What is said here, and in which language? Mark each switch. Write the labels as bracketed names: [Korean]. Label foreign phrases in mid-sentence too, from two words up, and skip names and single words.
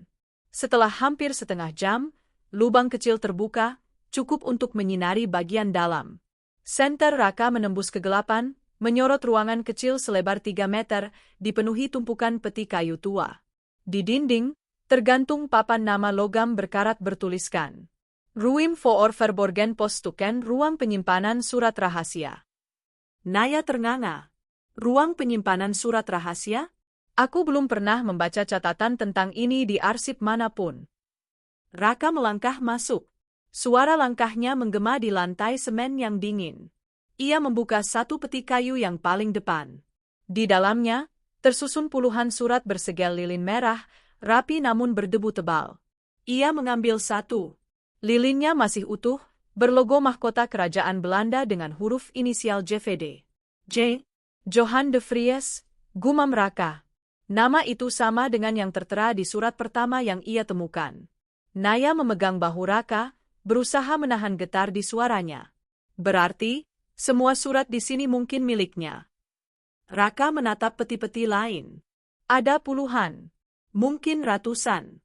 [Indonesian] Setelah hampir setengah jam, lubang kecil terbuka, cukup untuk menyinari bagian dalam. Senter Raka menembus kegelapan, menyorot ruangan kecil selebar 3 meter, dipenuhi tumpukan peti kayu tua. Di dinding, tergantung papan nama logam berkarat bertuliskan. [Dutch] Ruim voor verborgen postuken, [Indonesian] ruang penyimpanan surat rahasia. Naya ternganga. Ruang penyimpanan surat rahasia? Aku belum pernah membaca catatan tentang ini di arsip manapun. Raka melangkah masuk. Suara langkahnya menggema di lantai semen yang dingin. Ia membuka satu peti kayu yang paling depan. Di dalamnya, tersusun puluhan surat bersegel lilin merah, rapi namun berdebu tebal. Ia mengambil satu. Lilinnya masih utuh, berlogo mahkota kerajaan Belanda dengan huruf inisial JVD. J. Johan de Vries, gumam Raka. Nama itu sama dengan yang tertera di surat pertama yang ia temukan. Naya memegang bahu Raka, berusaha menahan getar di suaranya. Berarti, semua surat di sini mungkin miliknya. Raka menatap peti-peti lain. Ada puluhan, mungkin ratusan.